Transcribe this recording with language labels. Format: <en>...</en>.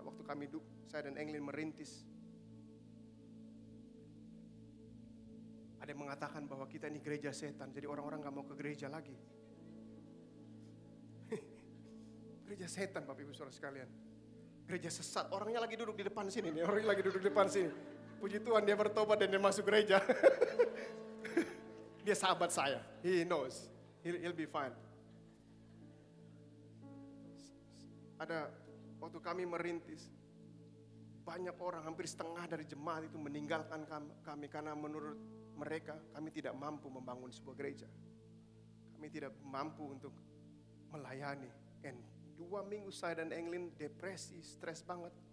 <id>Waktu saya dan Englin merintis, ada yang mengatakan bahwa kita ini gereja setan, jadi orang-orang gak mau ke gereja lagi. Gereja setan, Bapak Ibu Saudara sekalian. Gereja sesat, orangnya lagi duduk di depan sini nih, orangnya lagi duduk di depan sini. Puji Tuhan dia bertobat dan dia masuk gereja. Dia sahabat saya,</id> <en>he knows, he'll be fine.</en> <id>Ada waktu kami merintis, banyak orang, hampir setengah dari jemaat itu meninggalkan kami karena menurut mereka kami tidak mampu membangun sebuah gereja. Kami tidak mampu untuk melayani. And 2 minggu saya dan Englin depresi, stres banget.</id>